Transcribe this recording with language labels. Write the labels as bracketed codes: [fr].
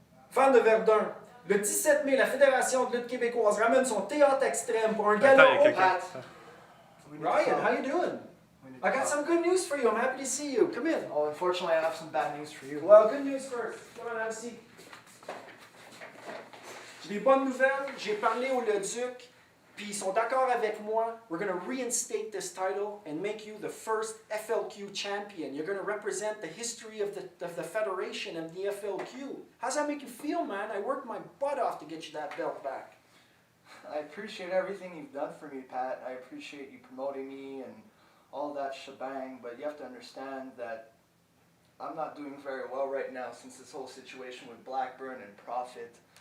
[fr] Fan de Verdun, le 17 mai, la Fédération de lutte québécoise ramène son théâtre extrême pour un Attends, il y gala a au quelqu'un. [en] Pat. Ryan, how you doing? I got some good news for you. I'm happy to see you. Come in. Oh, unfortunately, I have some bad news for you. Well, good news first. Come on, have a seat. [fr] J'ai des bonnes nouvelles. J'ai parlé au Leduc, puis ils sont d'accord avec moi. [en] We're going to reinstate this title and make you the first FLQ champion. You're going to represent the history of the Federation and the FLQ. How's that make you feel, man? I worked my butt off to get you that belt back. I appreciate everything you've done for me, Pat. I appreciate you promoting me and all that shebang, but you have to understand that I'm not doing very well right now since this whole situation with Blackburn and Profit.